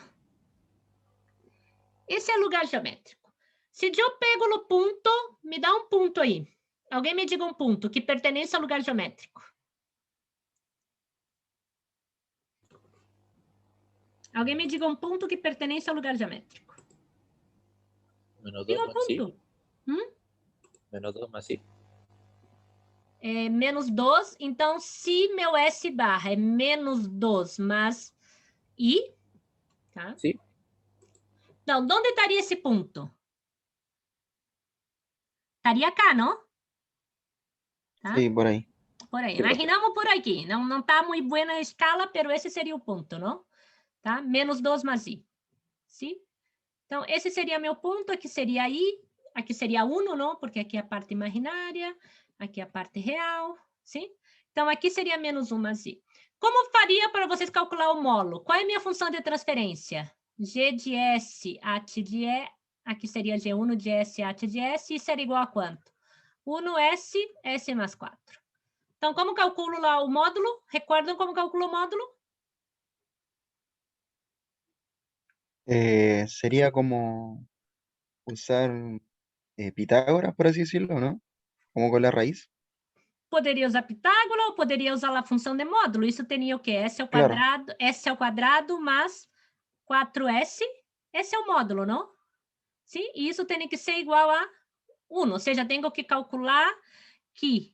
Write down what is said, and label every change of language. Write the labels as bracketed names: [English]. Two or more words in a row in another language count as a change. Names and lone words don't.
[Portuguese] Esse é o lugar geométrico. Se eu pego no ponto, me dá um ponto aí. Alguém me diga um ponto que pertence ao lugar geométrico. Alguém me diga um ponto que pertence ao lugar geométrico. [Spanish] Menos 2 [Portuguese] Diga um [Spanish] más sí. [Portuguese] ponto. [Spanish] Menos 2 más sí. [Portuguese] É menos 2, então se meu S barra é menos 2 mais I, tá? [Spanish] Sí. [Portuguese] Então, onde estaria esse ponto? Estaria cá, não? Tá? [Spanish] Sí, por ahí. [Portuguese] Por aí. [Spanish] Sí, [Portuguese] Imaginamos por aqui. Não está muito boa a escala, mas esse seria o ponto, não? Tá? Menos 2 mais I. Sim? Então, esse seria meu ponto, aqui seria I, aqui seria 1, não? Porque aqui é a parte imaginária, aqui é a parte real, sim? Então, aqui seria menos 1 mais I. Como faria para vocês calcular o molo? Qual é a minha função de transferência? G de S, AT de E, aqui seria G1 de S, AT de S, isso era igual a quanto? 1S, S mais 4. Então, como calculo lá o módulo? Recordam como calculo o módulo? [Spanish] Sería como usar Pitágoras, por así decirlo, ¿no? Como con la raíz. [Portuguese] Poderia usar Pitágoras ou poderia usar a função de módulo. Isso teria o quê? S ao Claro. quadrado, S ao quadrado mais 4S. Esse é o módulo, não? Sim? E isso tem que ser igual a 1. Ou seja, tenho que calcular que...